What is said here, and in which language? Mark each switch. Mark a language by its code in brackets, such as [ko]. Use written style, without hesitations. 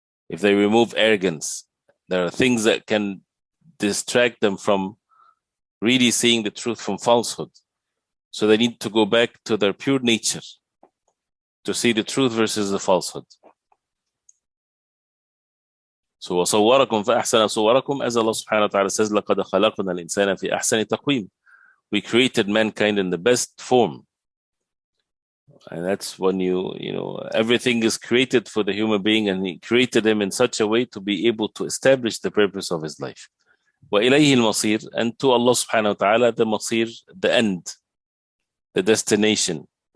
[en] If they remove arrogance, there are things that can distract them from really seeing the truth from falsehood. So they need to go back to their pure nature to see the truth versus the falsehood. [ar] So وَصَوَّرَكُمْ فَأَحْسَنَ صُوَرَكُمْ, [en] as Allah subhanahu wa ta'ala says, [ar] لَقَدْ خَلَقْنَا الْإِنسَانَ فِي أَحْسَنِ تَقْوِيمٍ. [en] We created mankind in the best form. And that's when everything is created for the human being, and He created him in such a way to be able to establish the purpose of his life. [ar] وَإِلَيْهِ الْمَصِيرُ, [en] and to Allah subhanahu wa ta'ala, the masir, the end, the destination.